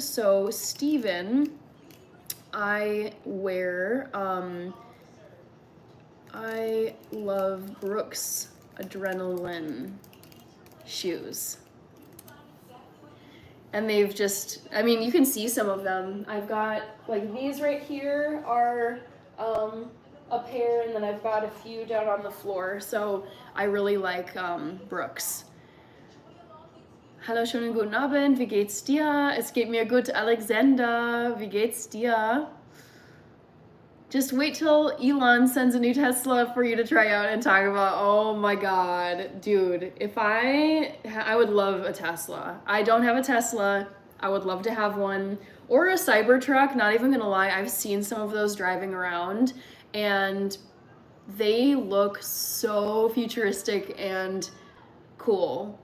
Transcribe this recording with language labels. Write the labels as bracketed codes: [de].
[en] So Stephen, I wear, I love Brooks Adrenaline shoes. And they've just, I mean, you can see some of them. I've got, like, these right here are a pair, and then I've got a few down on the floor. So I really like Brooks. [de] Hallo, schönen guten Abend. Wie geht's dir? Es geht mir gut, Alexander. Wie geht's dir? [en] Just wait till Elon sends a new Tesla for you to try out and talk about. Oh my God, dude, if I would love a Tesla. I don't have a Tesla. I would love to have one, or a Cybertruck. Not even gonna lie, I've seen some of those driving around and they look so futuristic and cool.